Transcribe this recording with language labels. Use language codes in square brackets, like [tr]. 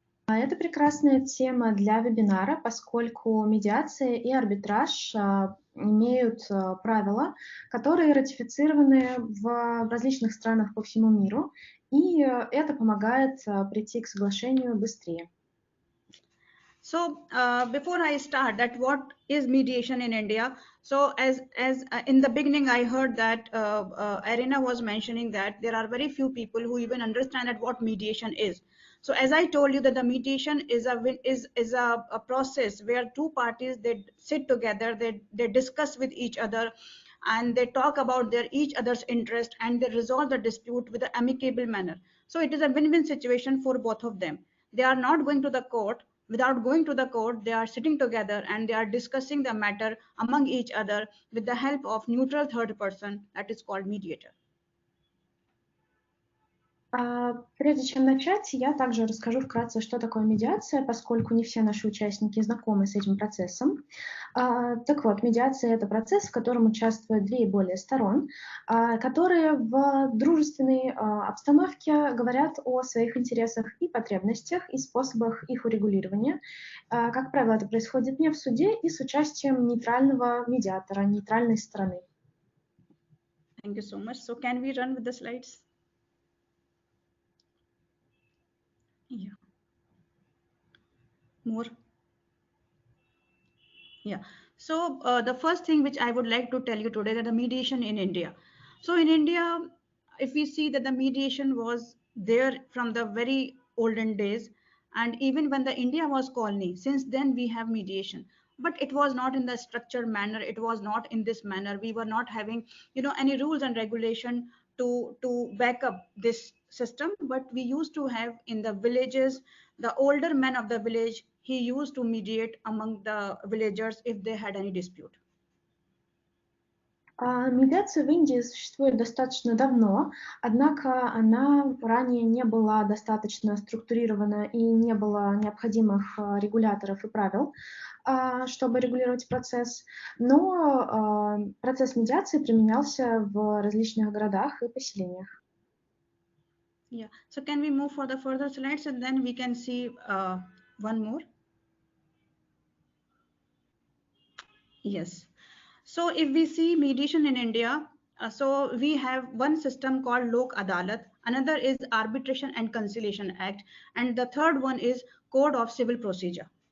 [ru] Это прекрасная тема для вебинара, поскольку медиация и арбитраж имеют правила, которые ратифицированы в различных странах по всему миру, и это помогает прийти к соглашению быстрее. [en] So before I start, that what is mediation in India? So as in the beginning, I heard that Arina was mentioning that there are very few people who even understand that what mediation is. So as I told you that the mediation is a process where two parties, they sit together, they discuss with each other, and they talk about their each other's interest, and they resolve the dispute with an amicable manner. So it is a win-win situation for both of them. They are not going to the court. Without going to the court, they are sitting together and they are discussing the matter among each other with the help of neutral third person that is called mediator. [ru] Прежде чем начать, я также расскажу вкратце, что такое медиация, поскольку не все наши участники знакомы с этим процессом. Так вот, медиация — это процесс, в котором участвуют две и более сторон, которые в дружественной обстановке говорят о своих интересах и потребностях, и способах их урегулирования. Как правило, это происходит не в суде и с участием нейтрального медиатора, нейтральной стороны. [en] Thank you so much. So can we run with the slides? Yeah. More. Yeah. So the first thing which I would like to tell you today that the mediation in India. So in India, if we see that the mediation was there from the very olden days, and even when the India was colony, since then we have mediation. But it was not in the structured manner. It was not in this manner. We were not having, any rules and regulation to back up this system. But we used to have in the villages, the older man of the village, he used to mediate among the villagers if they had any dispute. [ru] Медиация в Индии существует достаточно давно, однако она ранее не была достаточно структурирована и не было необходимых регуляторов и правил, чтобы регулировать процесс. Но процесс медиации применялся в различных городах и поселениях. [en] Yeah. So can we move for the further slides and then we can see one more? Yes. So if we see mediation in India, so we have one system called Lok Adalat, another is Arbitration and Conciliation Act, and the third one is Code of Civil Procedure.